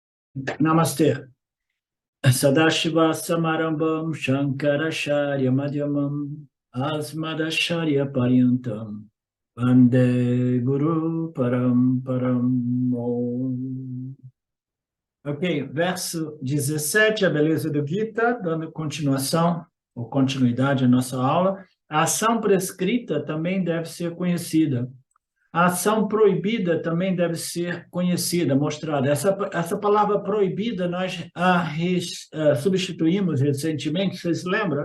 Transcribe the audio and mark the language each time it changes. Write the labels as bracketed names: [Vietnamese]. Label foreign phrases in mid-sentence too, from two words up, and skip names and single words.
[Portuguese] Namastê. [Sanskrit] Sadashiva Samarambam Shankaracharya Madhyamam Asmadacharya Paryantam Vande Guru Param Om. [Portuguese] Ok, verso 17, a beleza do Gita, dando continuação ou continuidade à nossa aula. A ação prescrita também deve ser conhecida. A ação proibida também deve ser conhecida, mostrada. Essa palavra proibida nós substituímos recentemente, vocês lembram?